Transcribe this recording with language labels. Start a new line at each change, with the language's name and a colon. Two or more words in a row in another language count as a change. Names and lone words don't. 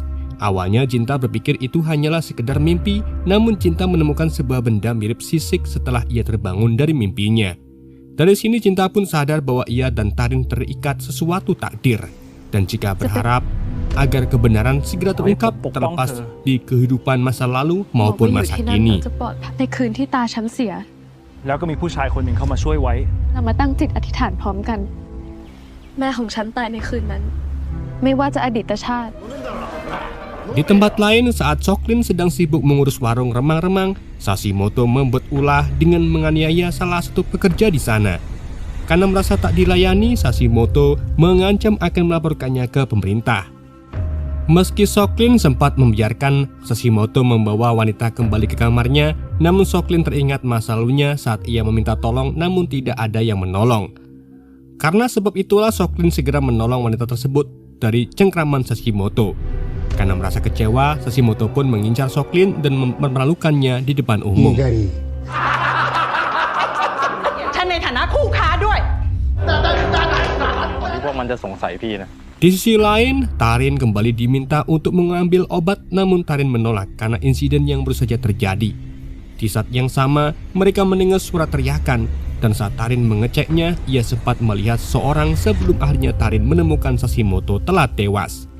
Indonesian: Awalnya Jinta berpikir itu hanyalah sekedar mimpi, namun Jinta menemukan sebuah benda mirip sisik setelah ia terbangun dari mimpinya. Dari sini Jinta pun sadar bahwa ia dan Tarin terikat sesuatu takdir. Dan jika berharap agar kebenaran segera terungkap terlepas di kehidupan masa lalu maupun masa kini.
Thai: ในคืนที่ตาฉันเสีย แล้วก็มีผู้ชายคนหนึ่งเข้ามาช่วยไว้ เรามาตั้งจิตอธิษฐานพร้อมกัน แม่ของฉันตายในคืนนั้น ไม่ว่าจะอดีตชาติ
Indonesian: Di tempat lain, saat Soklin sedang sibuk mengurus warung remang-remang, Sashimoto membuat ulah dengan menganiaya salah satu pekerja di sana. Karena merasa tak dilayani, Sashimoto mengancam akan melaporkannya ke pemerintah. Meski Soklin sempat membiarkan Sashimoto membawa wanita kembali ke kamarnya, namun Soklin teringat masa lalunya saat ia meminta tolong namun tidak ada yang menolong. Karena sebab itulah Soklin segera menolong wanita tersebut dari cengkraman Sashimoto. Karena merasa kecewa, Sashimoto pun mengincar Soklin dan mempermalukannya di depan umum.
Thai: ฉันในฐานะคู่ค้าด้วย ที่พวกมันจะสงสัยพี่นะ
Indonesian: Di sisi lain, Tarin kembali diminta untuk mengambil obat, namun Tarin menolak karena insiden yang baru saja terjadi. Di saat yang sama, mereka mendengar suara teriakan, dan saat Tarin mengeceknya, ia sempat melihat seorang sebelum akhirnya Tarin menemukan Sashimoto telah tewas.